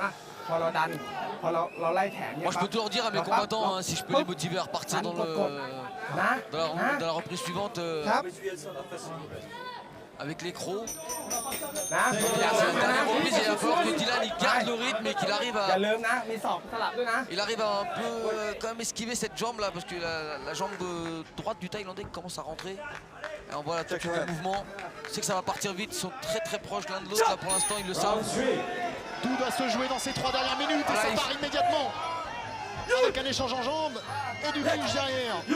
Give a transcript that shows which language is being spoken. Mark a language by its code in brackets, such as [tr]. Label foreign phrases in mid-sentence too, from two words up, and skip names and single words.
[fr] Moi je peux toujours dire à mes combattants hein, si je peux les motiver à repartir dans la reprise suivante avec les crocs. C'est la dernière reprise, il va falloir que Dylan il garde le rythme et qu'il arrive à... [th] อย่าลืมนะมีศอกสลับด้วยนะ [fr] Il arrive à un peu quand même esquiver cette jambe là parce que la jambe de droite du Thaïlandais commence à rentrer. Et on voit là tout de suite le mouvement. C'est que ça va partir vite, ils sont très proches l'un de l'autre là pour l'instant, ils le savent. Tout doit se jouer dans ces 3 dernières minutes et Voilà, ça part immédiatement. Avec un échange en jambes et du clinch derrière.